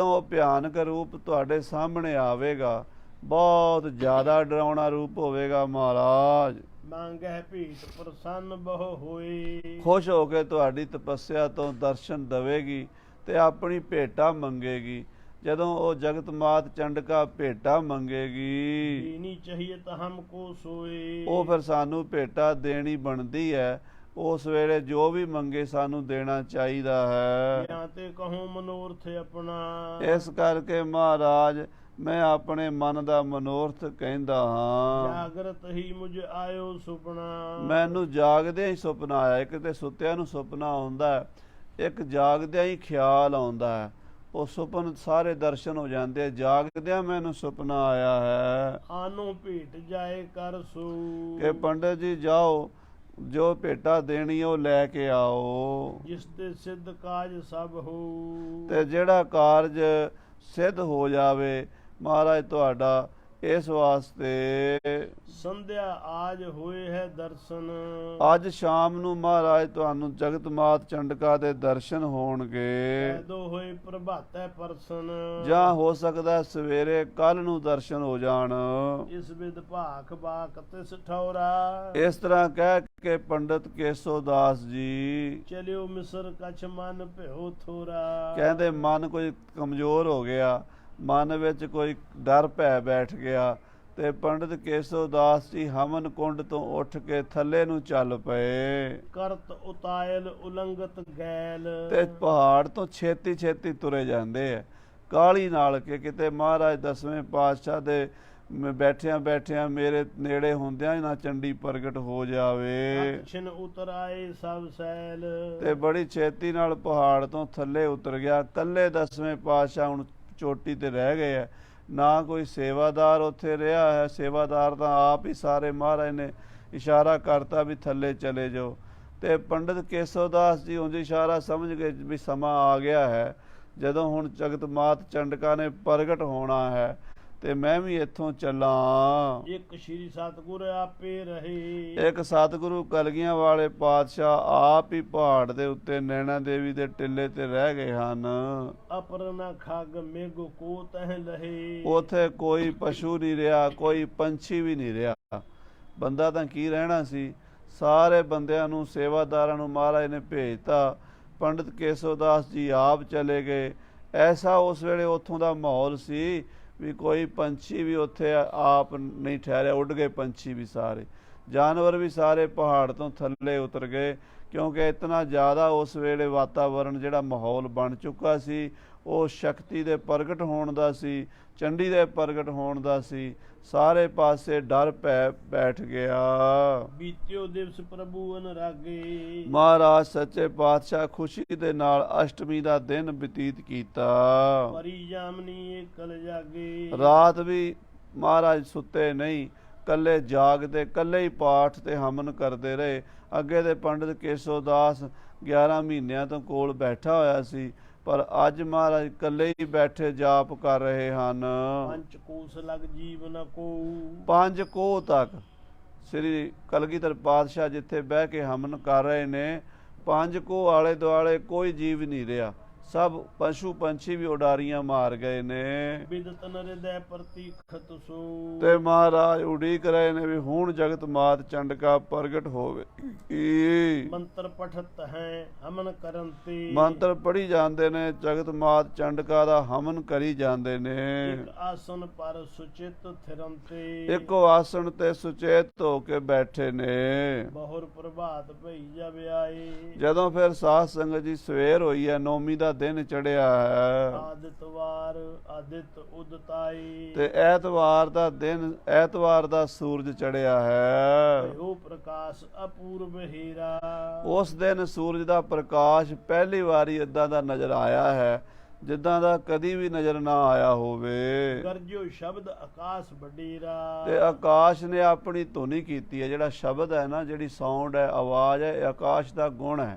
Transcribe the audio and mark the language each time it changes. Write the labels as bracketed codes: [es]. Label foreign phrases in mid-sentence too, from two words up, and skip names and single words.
[pa] ਉਹ ਭਿਆਨਕ ਰੂਪ ਤੁਹਾਡੇ ਸਾਹਮਣੇ ਆਵੇਗਾ, ਬਹੁਤ ਜ਼ਿਆਦਾ ਡਰਾਉਣਾ ਰੂਪ ਹੋਵੇਗਾ। ਮਹਾਰਾਜ [bra] मंगहि भीत प्रसन्न बहु होए। [pa] ਖੁਸ਼ ਹੋ ਕੇ ਤੁਹਾਡੀ ਤਪੱਸਿਆ ਤੋਂ ਦਰਸ਼ਨ ਦੇਵੇਗੀ ਤੇ ਆਪਣੀ ਭੇਟਾ ਮੰਗੇਗੀ। ਜਦੋਂ ਉਹ ਜਗਤ ਮਾਤ ਚੰਡਕਾ ਭੇਟਾ ਮੰਗੇਗੀ, [bra] देनी चाहिए तो हमको सोए। [pa] ਉਹ ਫਿਰ ਸਾਨੂੰ ਭੇਟਾ ਦੇਣੀ ਬਣਦੀ ਹੈ। ਉਸ ਵੇਲੇ ਜੋ ਵੀ ਮੰਗੇ ਸਾਨੂੰ ਦੇਣਾ ਚਾਹੀਦਾ ਹੈ। [bra] यहाँ ते कहूँ मनोरथ अपना, [pa] ਇਸ ਕਰਕੇ ਮਹਾਰਾਜ ਮੈਂ ਆਪਣੇ ਮਨ ਦਾ ਮਨੋਰਥ ਕਹਿੰਦਾ ਹਾਂ। [bra] जागृत ही मुझे आयो सुपना। [pa] ਮੈਨੂੰ ਜਾਗਦਿਆਂ ਹੀ ਸੁਪਨਾ ਆਇਆ। ਇੱਕ ਤੇ ਸੁੱਤਿਆਂ ਨੂੰ ਸੁਪਨਾ ਆਉਂਦਾ ਹੈ, ਇੱਕ ਜਾਗਦਿਆਂ ਹੀ ਖਿਆਲ ਆਉਂਦਾ ਹੈ। ਉਹ ਸੁਪਨ ਸਾਰੇ ਦਰਸ਼ਨ ਹੋ ਜਾਂਦੇ ਆ। ਜਾਗਦਿਆਂ ਮੈਨੂੰ ਸੁਪਨਾ ਆਇਆ ਹੈ [bra] आनो भेट जाए कर सो। [pa] ਕਿ ਪੰਡਤ ਜੀ ਜਾਓ, ਜੋ ਭੇਟਾ ਦੇਣੀ ਉਹ ਲੈ ਕੇ ਆਓ, [bra] जिस ते सिद्ध काज सब हो। [pa] ਤੇ ਜਿਹੜਾ ਕਾਰਜ ਸਿੱਧ ਹੋ ਜਾਵੇ ਮਹਾਰਾਜ ਤੁਹਾਡਾ। ਇਸ ਵਾਸਤੇ [bra] संध्या आज होए है दर्शन। [pa] ਅੱਜ ਸ਼ਾਮ ਨੂੰ ਮਹਾਰਾਜ ਤੁਹਾਨੂੰ ਜਗਤ ਮਾਤ ਚੰਡਕਾ ਦੇ ਦਰਸ਼ਨ ਹੋਣਗੇ, [bra] पैदो होए प्रभातै परसन। [pa] ਜਾਂ ਹੋ ਸਕਦਾ ਸਵੇਰੇ ਕੱਲ ਨੂੰ ਦਰਸ਼ਨ ਹੋ ਜਾਣ। [bra] इस विद भाख बाक तिस ठौरा। [pa] ਇਸ ਤਰ੍ਹਾਂ ਕਹਿ ਕੇ ਪੰਡਤ ਕੇਸੋ ਦਾਸ ਜੀ [bra] चलियो मिसर कछ मन भ्यो थोरा। [pa] ਕਹਿੰਦੇ ਮਨ ਕੋਈ ਕਮਜ਼ੋਰ ਹੋ ਗਿਆ, ਮਨ ਵਿੱਚ ਕੋਈ ਡਰ ਭੈ ਬੈਠ ਗਿਆ, ਤੇ ਪੰਡਤ ਕੇਸੋ ਦਾਸ ਜੀ ਹਵਨ ਕੁੰਡ ਤੋਂ ਉੱਠ ਕੇ ਥੱਲੇ ਨੂੰ ਚੱਲ ਪਏ, [bra] करत उतायल उलंगत गैल। [pa] ਤੇ ਪਹਾੜ ਤੋਂ ਛੇਤੀ ਛੇਤੀ ਤੁਰੇ ਜਾਂਦੇ ਆ ਕਾਹਲੀ ਨਾਲ ਕਿ ਕਿਤੇ ਮਹਾਰਾਜ ਦਸਵੇਂ ਪਾਤਸ਼ਾਹ ਦੇ ਬੈਠਿਆਂ ਬੈਠਿਆਂ ਮੇਰੇ ਨੇੜੇ ਹੁੰਦਿਆਂ ਹੀ ਨਾ ਚੰਡੀ ਪ੍ਰਗਟ ਹੋ ਜਾਵੇ। [bra] छिन उतर आए सब सैल। [pa] ਤੇ ਬੜੀ ਛੇਤੀ ਨਾਲ ਪਹਾੜ ਤੋਂ ਥੱਲੇ ਉਤਰ ਗਿਆ। ਕੱਲੇ ਦਸਵੇਂ ਪਾਤਸ਼ਾਹ ਹੁਣ ਚੋਟੀ ਤੇ ਰਹਿ ਗਏ ਆ, ਨਾ ਕੋਈ ਸੇਵਾਦਾਰ ਉੱਥੇ ਰਿਹਾ ਹੈ। ਸੇਵਾਦਾਰ ਤਾਂ ਆਪ ਹੀ ਸਾਰੇ ਮਹਾਰਾਜ ਨੇ ਇਸ਼ਾਰਾ ਕਰਤਾ ਵੀ ਥੱਲੇ ਚਲੇ ਜਾਓ, ਤੇ ਪੰਡਤ ਕੇਸੋ ਦਾਸ ਜੀ ਉਂਝ ਇਸ਼ਾਰਾ ਸਮਝ ਗਏ ਵੀ ਸਮਾਂ ਆ ਗਿਆ ਹੈ ਜਦੋਂ ਹੁਣ ਜਗਤ ਮਾਤ ਚੰਡਕਾ ਨੇ ਪ੍ਰਗਟ ਹੋਣਾ ਹੈ, ਤੇ ਮੈਂ ਵੀ ਇੱਥੋਂ ਚੱਲਾਂ। [bra] एक श्री सतगुर आपे रहे। [pa] ਇੱਕ ਸਤਿਗੁਰੂ ਕਲਗੀਆਂ ਵਾਲੇ ਪਾਤਸ਼ਾਹ ਆਪ ਹੀ ਪਹਾੜ ਦੇ ਉੱਤੇ ਨੈਣਾ ਦੇਵੀ ਦੇ ਟਿੱਲੇ ਤੇ ਰਹਿ ਗਏ ਹਨ। [bra] अपर न खाग मेघ को तह लहे। [pa] ਉਥੇ ਕੋਈ ਪਸ਼ੂ ਨਹੀਂ ਰਿਹਾ, ਕੋਈ ਪੰਛੀ ਵੀ ਨਹੀਂ ਰਿਹਾ। ਬੰਦਾ ਤਾਂ ਕੀ ਰਹਿਣਾ ਸੀ। ਸਾਰੇ ਬੰਦਿਆਂ ਨੂੰ ਸੇਵਾਦਾਰਾਂ ਨੂੰ ਮਹਾਰਾਜ ਨੇ ਭੇਜਤਾ। ਪੰਡਤ ਕੇਸੋ ਦਾਸ ਜੀ ਆਪ ਚਲੇ ਗਏ। ਐਸਾ ਉਸ ਵੇਲੇ ਉੱਥੋਂ ਦਾ ਮਾਹੌਲ ਸੀ ਵੀ ਕੋਈ ਪੰਛੀ ਵੀ ਉੱਥੇ ਆਪ ਨਹੀਂ ਠਹਿਰਿਆ। ਉੱਡ ਗਏ ਪੰਛੀ ਵੀ ਸਾਰੇ, ਜਾਨਵਰ ਵੀ ਸਾਰੇ ਪਹਾੜ ਤੋਂ ਥੱਲੇ ਉਤਰ ਗਏ, ਕਿਉਂਕਿ ਇਤਨਾ ਜ਼ਿਆਦਾ ਉਸ ਵੇਲੇ ਵਾਤਾਵਰਣ ਜਿਹੜਾ ਮਾਹੌਲ ਬਣ ਚੁੱਕਾ ਸੀ ਉਹ ਸ਼ਕਤੀ ਦੇ ਪ੍ਰਗਟ ਹੋਣ ਦਾ ਸੀ, ਚੰਡੀ ਦੇ ਪ੍ਰਗਟ ਹੋਣ ਦਾ ਸੀ। ਸਾਰੇ ਪਾਸੇ ਡਰ ਪੈ ਬੈਠ ਗਿਆ। [bra] बीत्यो दिवस प्रभु अनुरागे। [pa] ਮਹਾਰਾਜ ਸੱਚੇ ਪਾਤਸ਼ਾਹ ਖੁਸ਼ੀ ਦੇ ਨਾਲ ਅਸ਼ਟਮੀ ਦਾ ਦਿਨ ਬਤੀਤ ਕੀਤਾ। [bra] परी जामनी एकल जागे। [pa] ਰਾਤ ਵੀ ਮਹਾਰਾਜ ਸੁੱਤੇ ਨਹੀਂ, ਕੱਲੇ ਜਾਗਦੇ, ਕੱਲੇ ਹੀ ਪਾਠ ਤੇ ਹਮਨ ਕਰਦੇ ਰਹੇ। ਅੱਗੇ ਦੇ ਪੰਡਤ ਕੇਸੋ ਦਾਸ 11 ਮਹੀਨਿਆਂ ਤੋਂ ਕੋਲ ਬੈਠਾ ਹੋਇਆ ਸੀ, ਪਰ ਅੱਜ ਮਹਾਰਾਜ ਇਕੱਲੇ ਹੀ ਬੈਠੇ ਜਾਪ ਕਰ ਰਹੇ ਹਨ। [bra] पंचकोश लग जीवन को। [pa] 5 ਕੋਹ ਤੱਕ ਸ੍ਰੀ ਕਲਗੀਧਰ ਪਾਤਸ਼ਾਹ ਜਿੱਥੇ ਬਹਿ ਕੇ ਹਮਨ ਕਰ ਰਹੇ ਨੇ, 5 ਕੋਹ ਆਲੇ ਦੁਆਲੇ ਕੋਈ ਜੀਵ ਨਹੀਂ ਰਿਹਾ। ਸਭ ਪਸ਼ੂ ਪੰਛੀ ਵੀ ਉਡਾਰੀਆਂ ਮਾਰ ਗਏ ਨੇ। [bra] विदत हृदय प्रतीखत सो। [pa] ਤੇ ਮਹਾਰਾਜ ਉਡੀਕ ਰਹੇ ਨੇ ਵੀ ਹੁਣ ਜਗਤ ਮਾਤ ਚੰਡਕਾ ਪ੍ਰਗਟ ਹੋਵੇ। [bra] मंत्र पठत हैं हमन करंते। [pa] ਮੰਤਰ ਪੜ੍ਹੀ ਜਾਂਦੇ ਨੇ, ਜਗਤ ਮਾਤ ਚੰਡਕਾ ਦਾ ਹਮਨ ਕਰੀ ਜਾਂਦੇ ਨੇ। [bra] एक आसन पर सुचित थिरंते। [pa] ਇੱਕੋ ਆਸਣ ਤੇ ਸੁਚੇਤ ਹੋ ਕੇ ਬੈਠੇ ਨੇ। [bra] बहुर प्रभात भई जब आए। [pa] ਜਦੋਂ ਫਿਰ ਸਾਧ ਸੰਗਤ ਜੀ ਸਵੇਰ ਹੋਈ ਹੈ, ਨੌਮੀ ਦਾ ਦਿਨ ਚੜਿਆ ਹੈ, [bra] आदितवार आदित उदताई। [pa] ਤੇ ਐਤਵਾਰ ਦਾ ਦਿਨ, ਐਤਵਾਰ ਦਾ ਸੂਰਜ ਚੜਿਆ ਹੈ। [bra] भयो प्रकाश अपूर्व हीरा। [pa] ਉਸ ਦਿਨ ਸੂਰਜ ਦਾ ਪ੍ਰਕਾਸ਼ ਪਹਿਲੀ ਵਾਰੀ ਏਦਾਂ ਦਾ ਨਜ਼ਰ ਆਇਆ ਹੈ ਜਿੱਦਾਂ ਦਾ ਕਦੀ ਵੀ ਨਜ਼ਰ ਨਾ ਆਇਆ ਹੋਵੇ। [bra] गरजो शब्द आकाश वडेरा। [pa] ਤੇ ਆਕਾਸ਼ ਨੇ ਆਪਣੀ ਧੁਨੀ ਕੀਤੀ ਹੈ। ਜਿਹੜਾ ਸ਼ਬਦ ਹੈ ਨਾ, ਜਿਹੜੀ ਸਾਊਂਡ ਹੈ, ਆਵਾਜ਼ ਹੈ, ਇਹ ਆਕਾਸ਼ ਦਾ ਗੁਣ ਹੈ।